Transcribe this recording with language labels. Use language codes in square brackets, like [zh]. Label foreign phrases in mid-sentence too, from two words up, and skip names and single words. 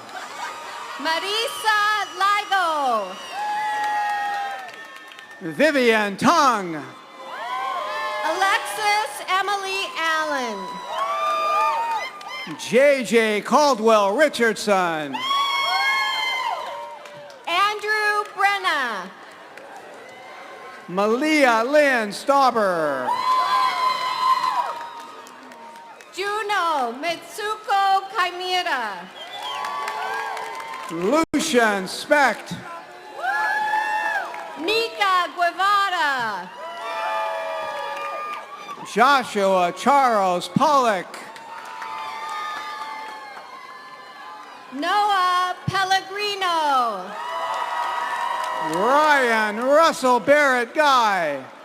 [en] Marisa Ligo. Vivian Tung. Alexis Emily Allen. JJ Caldwell Richardson. Andrew Brenna. Malia Lynn Stauber. Juno Mitsuko Chimera. Lucian Specht. Mika Guevara. Joshua Charles Pollock. Noah Pellegrino. Ryan Russell Barrett Guy.